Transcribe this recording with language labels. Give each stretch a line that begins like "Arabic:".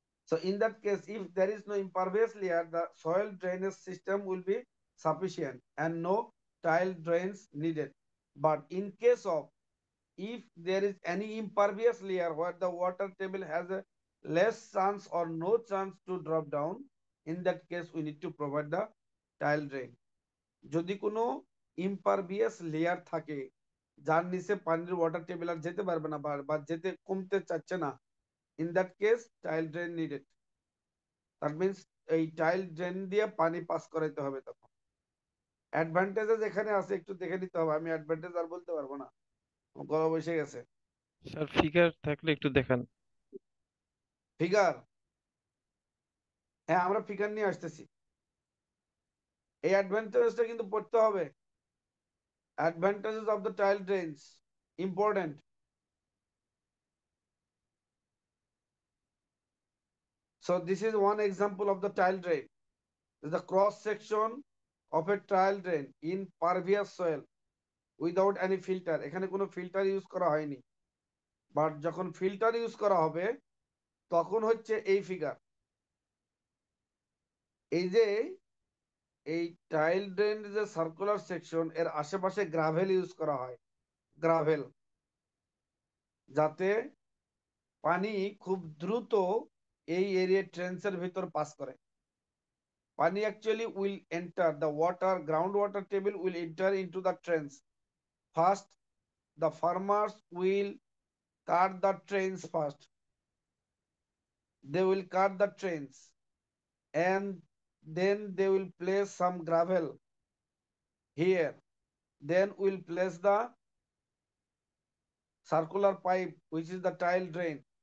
English: So in that case, if there is no impervious layer, the soil drainage system will be sufficient and no tile drains needed. But in case of, if there is any impervious layer where the water table has a less chance or no chance to drop down, in that case we need to provide the tile drain.
Bangla: যদি কোনো impervious layer থাকে যার নিচে পানির water table আর যেতে পারবে না বা যেতে কমতে চাচ্ছে না,
English: in that case tile drain needed. That means
Bangla: এই টাইল ড্রেন দিয়ে পানি পাস করাইতে হবে। তখন অ্যাডভান্টেজেস এখানে আছে, একটু দেখে নিতে হবে। আমি অ্যাডভান্টেজ আর বলতে পারবো না, গলা বসে গেছে। স্যার ফিগার থাকলে একটু দেখান। ফিগার, হ্যাঁ আমরা ফিগার নিয়ে আসতেছি। এই অ্যাডভান্টেজটা কিন্তু পড়তে হবে।
English: Advantages of the tile drains important. So this is one example of the tile drain. This is the cross section of a tile drain in pervious soil without any filter.
Bangla: এখানে কোনো filter use করা হয়নি, but যখন filter use করা হবে তখন হচ্ছে এই ফিগার। এই যে এই টাইল ড্রেন যে সার্কুলার সেকশন, এর আশেপাশে গ্রাভেল ইউজ করা হয়, গ্রাভেল, যাতে পানি খুব দ্রুত এই এরিয়া ট্রেন্সের ভিতর পাস করে।
English: পানি actually will enter the water, ground water table will enter into the trench. First the farmers will cut the trains first. They will cut the trains and then they will place some gravel here. Then we'll place the circular pipe, which is the tile drain.